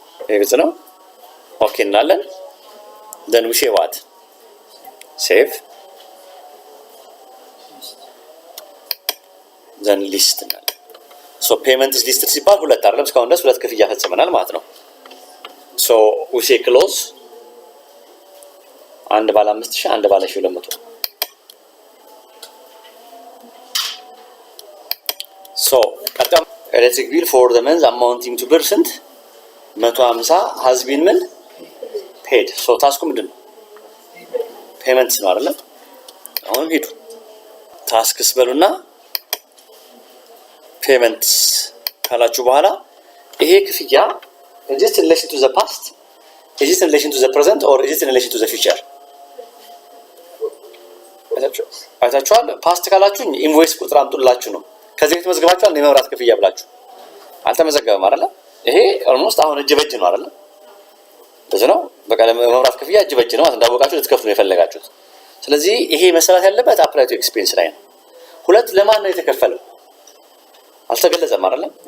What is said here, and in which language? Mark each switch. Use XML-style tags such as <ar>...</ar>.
<am>የግልጽ ነው። ኦኬ እናለን።</am> <en>then we say what save then list</en> <am>እናለን። ሶ ፔመንት</am> <en>is listed</en> <am>ሲባል ሁለት አይደለም እስካሁን ድረስ ሁለት ክፍያ ፈጽመናል ማለት ነው። ሶ</am> <en>we say close</en> <am>አንድ ባለ 5000 አንድ ባለ 1200</am> <en>ሶ ቀጣም ኤሌክትሪክ ቢል ፎር ዘ መንዝ አማውንቲንግ ቱ ብር ስንት 150 has been paid። ሶ</en> <am>ታስኩ ምንድነው? ፔመንትስ ነው አይደል? አሁን ሄዱ ታስክስ በሉና ፔመንትስ ካላችሁ በኋላ ይሄ ክፍያ</am> <en>is it in relation to the past is it in relation to the present or is it in relation to the future?</en> <am>አይታችኋል። ፓስት ካላችሁ ኢንቮይስ ቁጥር አምጡላችሁ ነው። ከዚህ ቤት መዝገባችኋል የመብራት ክፍያ ብላችሁ አልተመዘገበም አይደል? ይሄ ኦልሞስት አሁን እጅ በእጅ ነው አይደል? ብዙ ነው። በቃ ለመብራት ክፍያ እጅ በእጅ ነው እንዳወቃችሁ ልትከፍሉ ነው የፈለጋችሁት። ስለዚህ ይሄ መሰራት ያለበት አፕላይ ቱ ኤክስፔንስ ላይ ነው። ሁለት ለማን ነው የተከፈለው አልተገለጸም አይደል?</am>